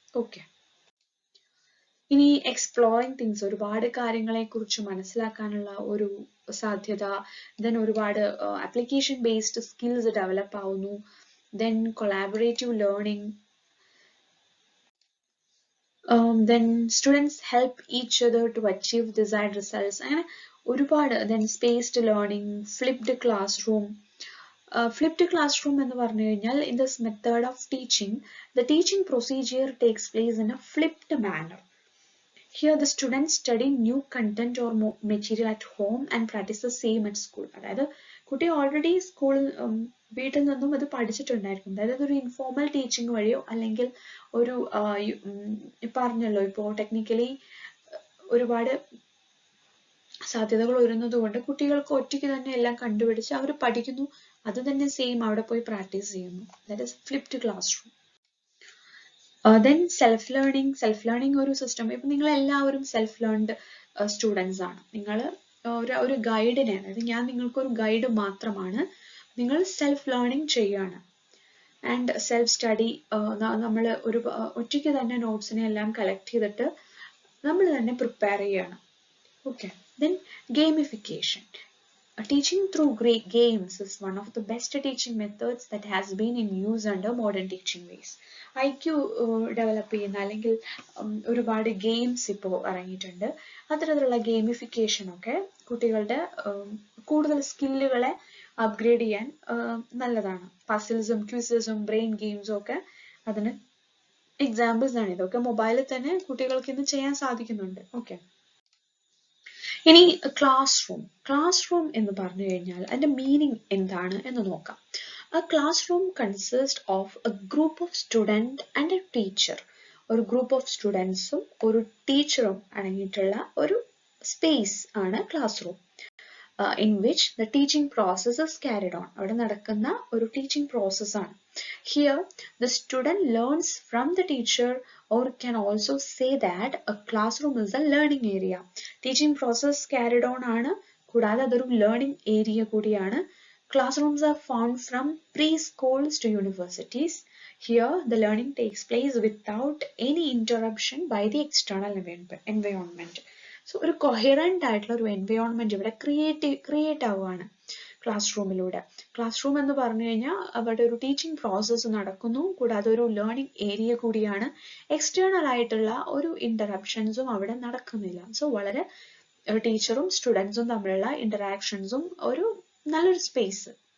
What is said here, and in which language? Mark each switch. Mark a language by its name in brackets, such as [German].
[Malayalam] Okay, ഇനി exploring things, ഒരുപാട് കാര്യങ്ങളെ കുറിച്ച് മനസ്സിലാക്കാനുള്ള ഒരു സാധ്യത, ദെൻ ഒരുപാട് ആപ്ലിക്കേഷൻ ബേസ്ഡ് സ്കിൽസ് ഡെവലപ്പ് ആവുന്നു, then collaborative learning, [English] then students help each other to achieve desired results. [Malayalam] അങ്ങനെ ഒരുപാട്, [English] then spaced learning, flipped classroom. Flipped classroom [Malayalam] എന്ന് പറഞ്ഞു കഴിഞ്ഞാൽ [English] in this method of teaching, the teaching procedure takes place in a flipped manner. Here the students study new content or material at home and practice the same at school. [Malayalam] അതായത് കുട്ടി already സ്കൂളിൽ വീട്ടിൽ നിന്നും അത് പഠിച്ചിട്ടുണ്ടായിരിക്കും. അതായത് അതൊരു informal teaching വഴിയോ അല്ലെങ്കിൽ ഒരു പറഞ്ഞല്ലോ ഇപ്പോൾ ടെക്നിക്കലി ഒരുപാട് സാധ്യതകൾ വരുന്നത് കൊണ്ട് കുട്ടികൾക്ക് ഒറ്റയ്ക്ക് തന്നെ എല്ലാം കണ്ടുപിടിച്ച് അവർ പഠിക്കുന്നു, അത് തന്നെ സെയിം അവിടെ പോയി പ്രാക്ടീസ് ചെയ്യുന്നു. [English] That is flipped classroom. Then self learning ഒരു system. [Malayalam] ഇപ്പൊ നിങ്ങൾ എല്ലാവരും സെൽഫ് ലേൺഡ് സ്റ്റുഡൻസ് ആണ്. നിങ്ങൾ ഒരു ഗൈഡിനെ, അതായത് ഞാൻ നിങ്ങൾക്കൊരു ഗൈഡ് മാത്രമാണ്, നിങ്ങൾ സെൽഫ് ലേണിംഗ് ചെയ്യാണ്. ആൻഡ് സെൽഫ് സ്റ്റഡി, നമ്മൾ ഒരു ഒറ്റയ്ക്ക് തന്നെ നോട്ട്സിനെ എല്ലാം കളക്ട് ചെയ്തിട്ട് നമ്മൾ തന്നെ പ്രിപ്പയർ ചെയ്യാണ്. [English] Okay, then gamification. Teaching through great games is one of the best teaching methods that has been in use under modern teaching ways. [Malayalam] IQ develop ചെയ്യുന്ന അല്ലെങ്കിൽ ഒരുപാട് ഗെയിംസ് ഇപ്പോൾ ഇറങ്ങിയിട്ടുണ്ട്. അത്തരത്തിലുള്ള ഗെയിമിഫിക്കേഷൻ ഒക്കെ കുട്ടികളുടെ കൂടുതൽ സ്കില്ലുകളെ അപ്ഗ്രേഡ് ചെയ്യാൻ നല്ലതാണ്. പസിൽസും ക്വിസസും ബ്രെയിൻ ഗെയിംസും ഒക്കെ അതിന് എക്സാമ്പിൾസ് ആണ്. ഇതൊക്കെ മൊബൈലിൽ തന്നെ കുട്ടികൾക്ക് ഇന്ന് ചെയ്യാൻ സാധിക്കുന്നുണ്ട്. ഓക്കെ, ഇനി ക്ലാസ് റൂം എന്ന് പറഞ്ഞു കഴിഞ്ഞാൽ അതിന്റെ മീനിങ് എന്താണ് എന്ന് നോക്കാം. [English] A classroom consists of a group of student and a teacher. [Malayalam] ഒരു ഗ്രൂപ്പ് ഓഫ് സ്റ്റുഡൻസും ഒരു ടീച്ചറും അടങ്ങിയിട്ടുള്ള ഒരു സ്പേസ് ആണ് class room. [English] In which the teaching process is carried on. [Malayalam] അവിടെ നടക്കുന്ന ഒരു ടീച്ചിങ് പ്രോസസ് ആണ്. [English] Here the student learns from the teacher, or can also say that a classroom is a learning area. Teaching process carried on [Malayalam] ആണ്, കൂടാതെ അതൊരു learning area കൂടിയാണ്. [English] Classrooms are found from preschools to universities. Here the learning takes place without any interruption by the external environment. [Malayalam] So ഒരു coherent ആയിട്ടുള്ള ഒരു environment ഇവിടെ create ആവുകയാണ് class റൂമിലൂടെ. Class room എന്ന് പറഞ്ഞു കഴിഞ്ഞാൽ അവിടെ ഒരു ടീച്ചിങ് പ്രോസസ്സ് നടക്കുന്നു, കൂടാതെ ഒരു ലേണിംഗ് ഏരിയ കൂടിയാണ്. എക്സ്റ്റേണൽ ആയിട്ടുള്ള ഒരു ഇന്ററപ്ഷൻസും അവിടെ നടക്കുന്നില്ല. സോ വളരെ ടീച്ചറും സ്റ്റുഡൻസും തമ്മിലുള്ള ഇന്ററാക്ഷൻസും ഒരു നല്ലൊരു സ്പേസ്.